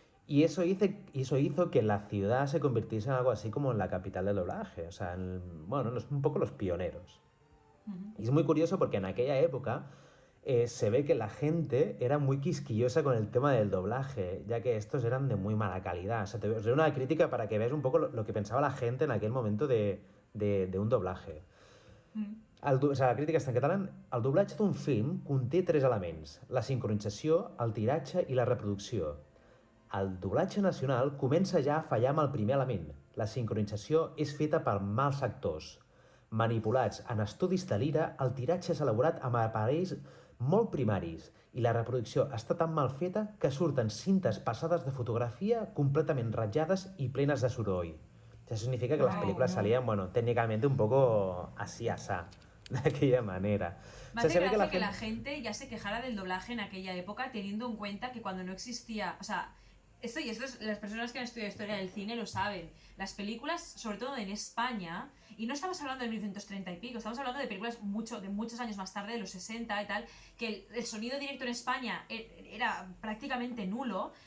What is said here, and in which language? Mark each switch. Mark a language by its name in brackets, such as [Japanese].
[Catalan] Y eso hizo que la ciudad se convirtiese en algo así como en la capital del doblaje, o sea, bueno, un poco los pioneros. Y es muy curioso porque en aquella época se ve que la gente era muy quisquillosa con el tema del doblaje, ya que estos eran de muy mala calidad. O sea, os doy una crítica para que veáis un poco lo que pensaba la gente en aquel momento de un doblaje. [Spanish] O sea, [Catalan] la crítica està en català. El doblatge d'un film conté tres elements: la sincronització, el tiratge i la reproducció. El doblatge nacional comença ja a fallar amb el primer element. La sincronització és feta per mals actors. Manipulats en estudis de l'ira, el tiratge és elaborat amb aparells molt primaris i la reproducció està tan mal feta que surten cintes passades de fotografia completament ratllades i plenes de soroll. [Spanish] Eso significa que las películas salían, bueno, técnicamente un poco así, asá, de aquella manera. Me hace gracia que la gente ya se quejara del doblaje en aquella época, teniendo en cuenta que cuando no existía, o sea, las personas que han estudiado historia del cine lo saben. Las películas, sobre todo en España, y no estamos hablando de 1930 y pico, estamos hablando de películas de muchos años más tarde, de los 60 y tal, que el sonido directo en España era prácticamente nulo.